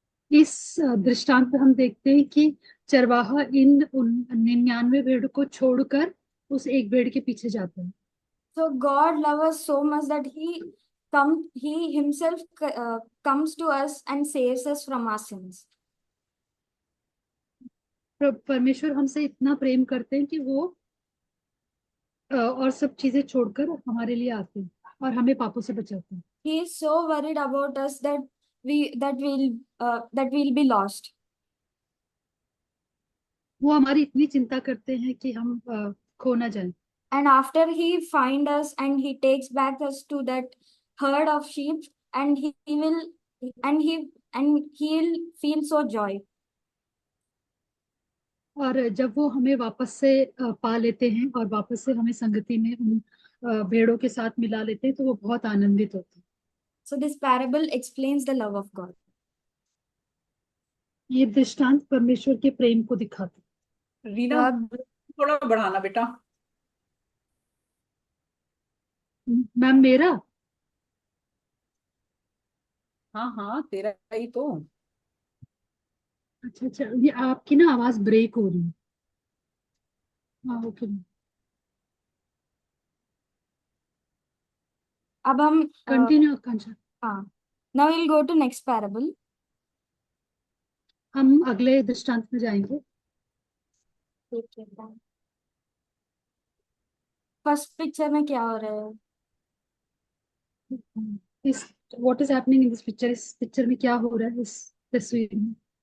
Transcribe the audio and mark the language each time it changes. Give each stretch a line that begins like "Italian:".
Hindi: इस दृष्टांत में हम देखते हैं कि चरवाहा इन 99 भेड़ को छोड़कर उस एक भेड़ के पीछे जाता है।
English: So God loves us so much that He Himself comes to us and saves us from our sins.
Hindi: परमेश्वर हमसे इतना प्रेम करते हैं कि वो और सब चीजें छोड़कर हमारे लिए आते हैं और हमें पापों से बचाते हैं।
English: He is so worried about us that we'll be lost.
Hindi: वो हमारी इतनी चिंता करते हैं कि हम खो ना जाएं।
English: And after He finds us and He takes back us to that herd of sheep, and and He'll feel so joy.
Hindi: और जब वो हमें वापस से पा लेते हैं और वापस से हमें संगति में उन भेड़ों के साथ मिला लेते हैं तो वो बहुत आनंदित होते हैं।
English: So this parable explains the love of God.
Hindi: ये दृष्टांत परमेश्वर के प्रेम को दिखाते हैं। रीना, थोड़ा बढ़ाना बेटा। मैम मेरा? हाँ हाँ, तेरा ही तो। अच्छा अच्छा, ये आपकी ना आवाज ब्रेक हो रही है। हाँ ओके। अब हम कंटिन्यू आकांक्षा।
English: हाँ, now we'll go to next parable.
Hindi: हम अगले दृष्टांत में जाएंगे। फर्स्ट पिक्चर में क्या हो रहा है? इस
English: what is happening in this picture,
Hindi: इस पिक्चर में क्या हो रहा है इस तस्वीर में?